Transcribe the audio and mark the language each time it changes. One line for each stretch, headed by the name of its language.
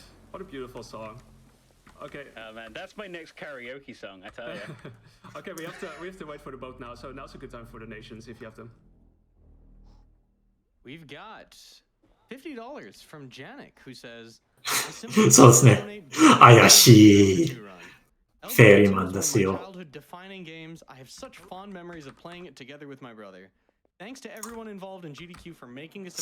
English: What a beautiful song. Okay. Oh man, that's my next karaoke song, I tell you. Okay, we have to wait for the boat now. So now's a good time for donations if you have them. We've got $50 from Janik, who says,
Japanese: そうですね。怪しいフェリーマンですよ。
English: childhood-defining games. I have such fond memories of playing it together with my brother. Thanks to everyone involved in GDQ for making this event